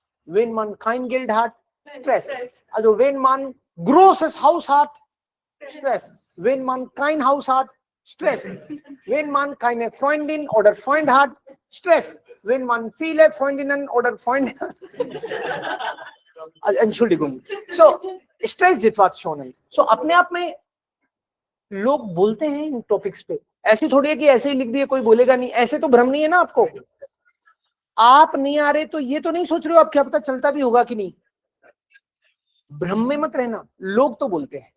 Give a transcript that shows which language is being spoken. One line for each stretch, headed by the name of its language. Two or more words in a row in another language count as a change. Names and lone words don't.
German: Wenn man kein Geld hat, Stress. Also wenn man großes Haus hat, Stress. Wenn man kein Haus hat, Stress. Wenn man keine Freundin oder Freund hat, Stress. Wenn man viele Freundinnen oder Freunde hat, Entschuldigung. So, Stresssituationen. So,
Hindi: अपने आप में लोग बोलते हैं इन टॉपिक्स पे, ऐसे थोड़ी है कि ऐसे ही लिख दिए कोई बोलेगा नहीं, ऐसे तो भ्रम नहीं है ना आपको। आप नहीं आ रहे तो ये तो नहीं सोच रहे हो आप क्या पता चलता भी होगा कि नहीं, भ्रम में मत रहना, लोग तो बोलते हैं।